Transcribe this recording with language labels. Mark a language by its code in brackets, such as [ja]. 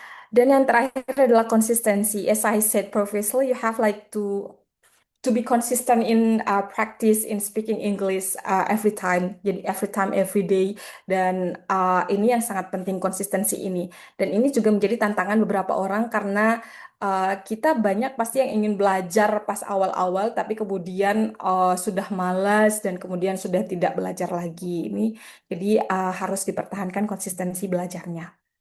[id] Dan yang terakhir adalah konsistensi. [en] As I said previously, you have like to be consistent in practice in speaking English every time. [id] Jadi [en] every time, every day. [id] Dan ini yang sangat penting, konsistensi ini. Dan ini juga menjadi tantangan beberapa orang karena kita banyak pasti yang ingin belajar pas awal-awal, tapi kemudian sudah malas dan kemudian sudah tidak belajar lagi. Ini jadi harus dipertahankan konsistensi belajarnya.